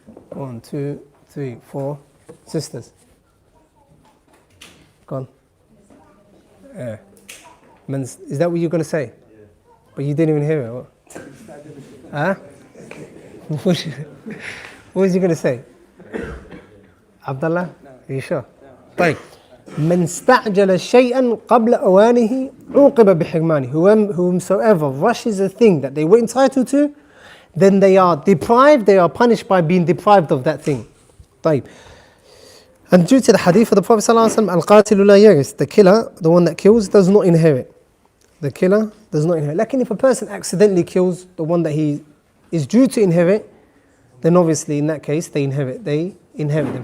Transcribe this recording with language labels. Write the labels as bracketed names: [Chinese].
[English] 1, 2, 3, 4. Sisters. Go on. Yeah. Is that what you're going to say? Yeah. But you didn't even hear it. What? Huh? What was you going to say? Abdullah? Are you sure? طيب. [Arabic] من استعجل شيئا قبل أوانه عوقب بحرمانه. [English] Whomsoever rushes a thing that they were entitled to, then they are punished by being deprived of that thing. [Arabic] طيب. [English] And due to the hadith of the Prophet ﷺ, [Arabic] القاتل لا يرث, [English] the killer, the one that kills, does not inherit. The killer does not inherit. Like if a person accidentally kills the one that he is due to inherit, then obviously in that case they inherit them.